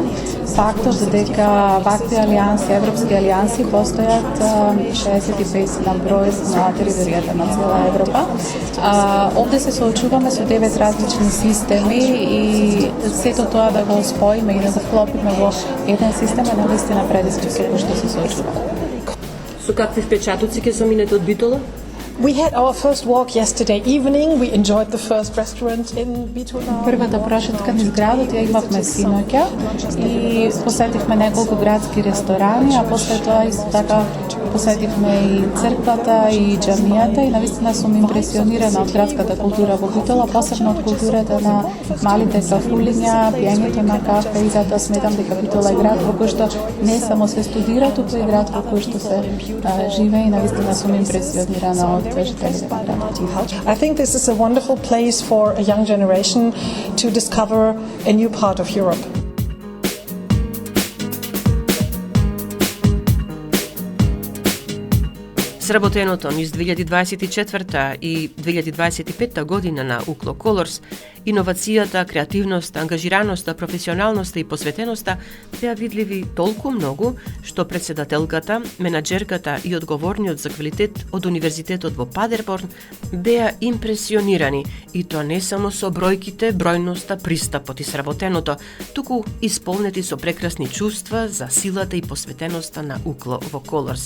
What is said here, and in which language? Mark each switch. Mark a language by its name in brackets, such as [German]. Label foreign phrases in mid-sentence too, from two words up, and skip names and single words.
[Macedonian] Фактот дека вакви алијанси, европски алијанси постојат 65 на број на територијата на цела Европа. Овде се соочуваме со 9 различни системи и сето тоа да го споиме и да го вклопиме во еден систем е навистина предизвик со кој што се соочуваме. Со какви впечатоци ќе заминете од Битола? [English] We had our first walk yesterday evening. We enjoyed the first restaurant in Bitola. [Macedonian] Првата прошетка низ градот ја имавме синоќа и посетивме неколку градски ресторани, а после тоа исто така посетивме и црквата и џамијата и навистина сум импресионирана од градската култура во Битола, посебно од културата на малите кафулиња, пиењето на кафе и затоа сметам дека Битола е град во кој што не само се студира, туку и град во кој што се живее и навистина сум импресионирана од жителите на градот. [English] I think this is a wonderful place for a young generation to discover a new part of Europe. [Macedonian] Сработеното низ 2024 и 2025 година на Укло Колорс, иновацијата, креативноста, ангажираноста, професионалноста и посветеноста беа видливи толку многу што председателката, менаџерката и одговорниот за квалитет од Универзитетот во Падерборн беа импресионирани и тоа не само со бројките, бројноста, пристапот и сработеното, туку исполнети со прекрасни чувства за силата и посветеноста на Укло во Колорс.